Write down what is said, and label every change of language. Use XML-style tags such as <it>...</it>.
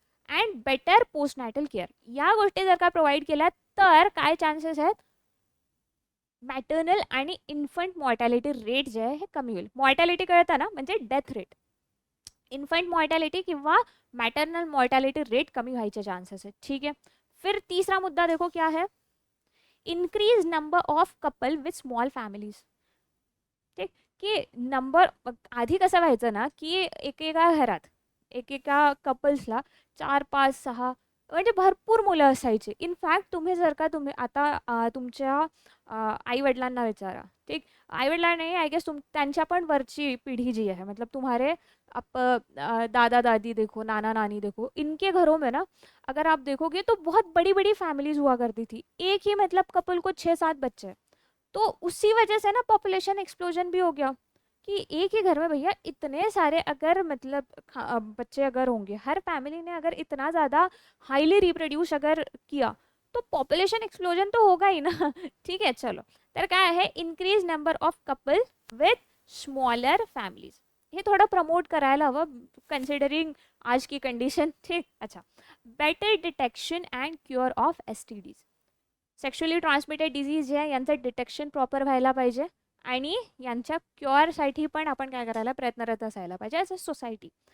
<mr>And better post नॅटल care या गोष्टी जर का प्रोव्हाइड केल्या तर काय चान्सेस आहेत, मॅटर्नल आणि इन्फंट मॉर्टॅलिटी रेट जे आहे हे कमी होईल. मॉर्टॅलिटी कळतं ना, म्हणजे डेथ रेट. इन्फंट मॉर्टॅलिटी किंवा मॅटर्नल मॉर्टॅलिटी रेट कमी व्हायचे चान्सेस आहेत.</mr> <hi>ठीक है, फिर तीसरा मुद्दा देखो क्या है,</hi> <en>Increase number of couple with small families.</en> <mr>ठीक, की नंबर आधी कसं व्हायचं ना, की एकेका घरात एकेका कपल्सला 4 5 6 म्हणजे भरपूर मुलं असायची. इनफॅक्ट तुम्ही आता तुमच्या आई-वडिलांना विचारा, ठीक, आई-वडिलांना नाही, आय गेस त्यांच्या पण वरची पिढी जी</mr> <hi>है, मतलब तुम्हारे दादा-दादी देखो, नाना-नानी देखो, इनके घरों में ना अगर आप देखोगे तो बहुत बड़ी-बड़ी फैमिलीज हुआ करती थी. एक ही मतलब कपल को 6 7 बच्चे. तो उसी वजह से ना पॉपुलेशन एक्सप्लोजन भी हो गया, कि एक ही घर में भैया इतने सारे अगर मतलब बच्चे अगर होंगे, हर फैमिली ने अगर इतना ज़्यादा हाईली रिप्रोड्यूस अगर किया तो पॉपुलेशन एक्सप्लोजन तो होगा ही ना. ठीक है, चलो.</hi> <mr>तर काय आहे,</mr> <en>Increase number of couple with smaller families.</en> <mr>हे थोडं प्रमोट करायला हवं कन्सिडरिंग</mr> <hi>आज की कंडिशन.</hi> <mr>ठीक, अच्छा. Better detection and cure of STDs. Sexually transmitted disease जे आहे यांचं डिटेक्शन प्रॉपर व्हायला पाहिजे आणि यांच्या क्युअरसाठी पण आपण काय करायला प्रयत्नरत असायला पाहिजे</mr> <en>As a society.</en>